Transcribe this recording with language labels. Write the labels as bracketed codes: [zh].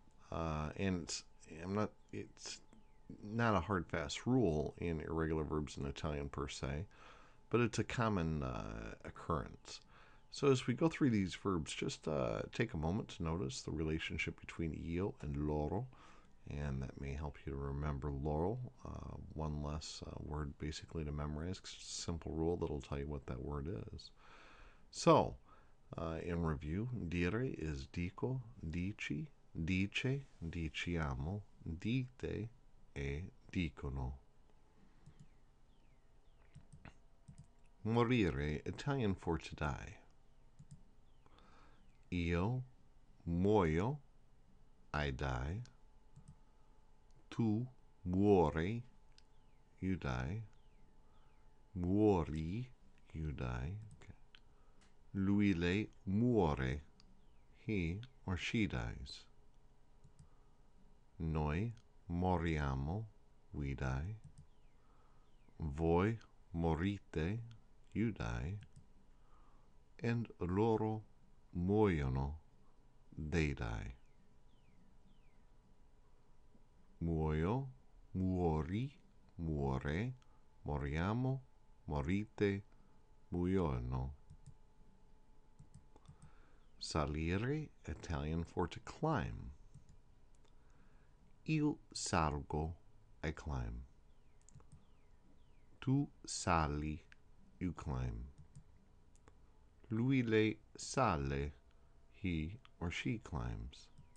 [en] And it's not a hard, fast rule in irregular verbs in Italian per se, but it's a common occurrence. So as we go through these verbs, just take a moment to notice the relationship between io and loro. And that may help you to remember loro, one less word basically to memorize. Simple rule that'll tell you what that word is. So, in review, [it] dire is dico, dici, dice, diciamo, dite, e dicono. [en] Morire, Italian for to die. [it] Io muoio, [en] I die. [it] Tu muori, [en] you die. [it] Muori, [en] you die. Okay. [it] Lui lei muore, [en] he or she dies. [it] Noi moriamo, [en] we die. [it] Voi morite, [en] you die. And [it] loro muoiono, [en] they die. [it] Muoio, muori, muore, moriamo, morite, muoiono. [en] Salire, Italian for to climb. [it] Io salgo, [en] I climb. [it] Tu sali, [en] you climb. [it] Lui lei sale, [en] he or she climbs.